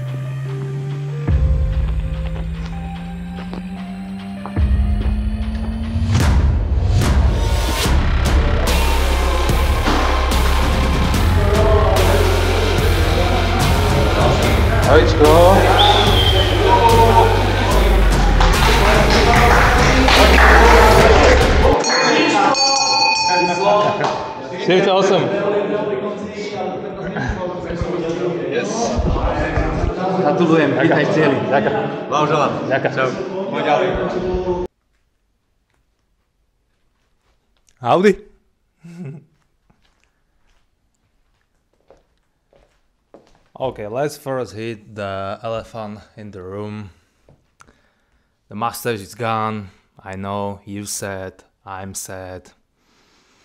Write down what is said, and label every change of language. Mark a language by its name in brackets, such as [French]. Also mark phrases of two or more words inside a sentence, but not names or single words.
[English] Let's go. It's awesome. Yes. [Slovak] Gratulujem, vítaj v cieli. Ďakujem. Blahoželám. Ďakujem. Čau. Poď ďalej. [English] Howdy. Okay, let's first hit the elephant in the room. The mustache is gone. I know, you sad, I'm sad.